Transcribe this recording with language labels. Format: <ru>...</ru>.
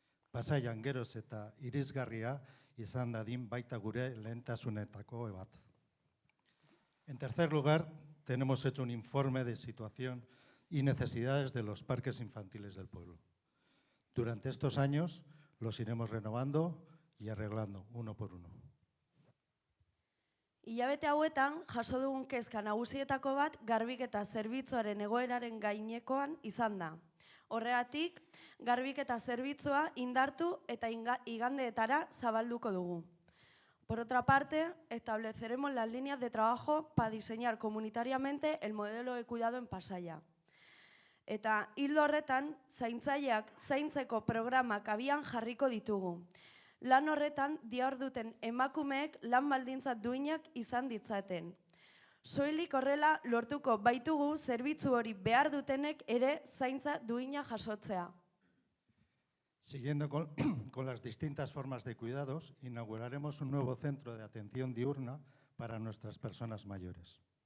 <eu>Pasaian geroz eta irisgarria izan dadin baita gure lehentasunetako bat.</eu> <es>En tercer lugar, tenemos hecho un informe de situación y necesidades de los parques infantiles del pueblo. Durante estos años los iremos renovando y arreglando uno por uno.</es> <eu>Hilabete hauetan, jaso dugun kezka nagusietako bat garbiketa zerbitzuaren egoeraren gainekoan izan da. Horregatik, garbiketa zerbitzua indartu eta igandeetara zabalduko dugu.</eu> <es>Por otra parte, estableceremos las líneas de trabajo para diseñar comunitariamente el modelo de cuidado en Pasaia.</es> <eu>Eta hildo horretan, zaintzaileak zaintzeko programak abian jarriko ditugu. Lan horretan diharduten emakumeek lan baldintza duinak izan ditzaten. Soilik horrela lortuko baitugu zerbitzu hori behar dutenek ere zaintza duina jasotzea.</eu> <es>Siguiendo con las distintas formas de cuidados, inauguraremos un nuevo centro de atención diurna para nuestras personas mayores.</es>